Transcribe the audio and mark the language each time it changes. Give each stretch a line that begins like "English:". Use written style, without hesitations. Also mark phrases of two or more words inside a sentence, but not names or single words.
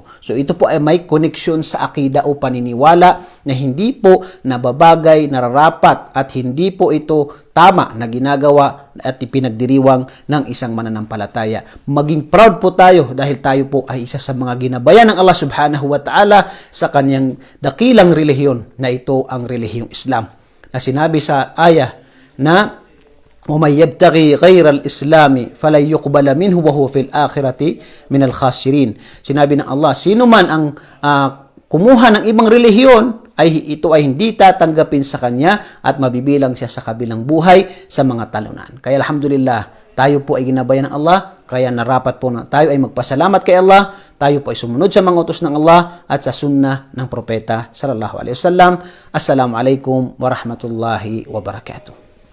Filipino: So ito po ay may koneksyon sa akida o paniniwala na hindi po nababagay, nararapat, at hindi po ito tama na ginagawa at ipinagdiriwang ng isang mananampalataya. Maging proud po tayo dahil tayo po ay isa sa mga ginabayan ng Allah
Arabic: سبحانه وتعالى
Filipino: sa kanyang dakilang relihiyon na ito ang relihiyong Islam. Na sinabi sa ayah na
Arabic: وَمَنْ يَبْتَغِي غَيْرَ الْإِسْلَامِ فَلَنْ يُقْبَلَ مِنْهُ وَهُوَ فِي الْآخِرَةِ مِنَ الْخَاسِرِينَ.
Filipino: Sinabi ng Allah, sino man ang kumuha ng ibang relihiyon, ay ito ay hindi tatanggapin sa kanya at mabibilang siya sa kabilang buhay sa mga talunan. Kaya alhamdulillah, tayo po ay ginabayan ng Allah, kaya narapat po na tayo ay magpasalamat kay Allah, tayo po ay sumunod sa mga utos ng Allah at sa sunnah ng Propeta
Arabic: صلى الله عليه وسلم. السلام عليكم ورحمة الله وبركاته.